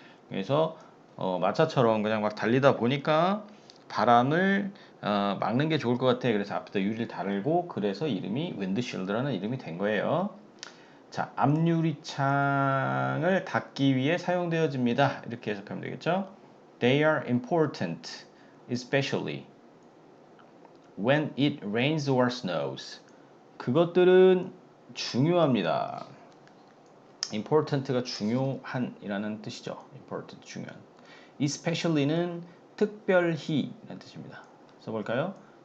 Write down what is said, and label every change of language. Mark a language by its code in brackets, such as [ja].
[ko] 그래서 마차처럼 그냥 막 달리다 보니까 바람을 막는 게 좋을 것 같아. 그래서 앞에다 유리를 달고 그래서 이름이 윈드실드라는 이름이 된 거예요. 자, 앞유리창을 닫기 위해 사용되어집니다. 이렇게 해석하면 되겠죠? [en] They are important, especially when it rains or snows. [ko] 그것들은 중요합니다. important가 중요한이라는 뜻이죠. important, 중요한. especially는 특별히 라는 뜻입니다. 써볼까요?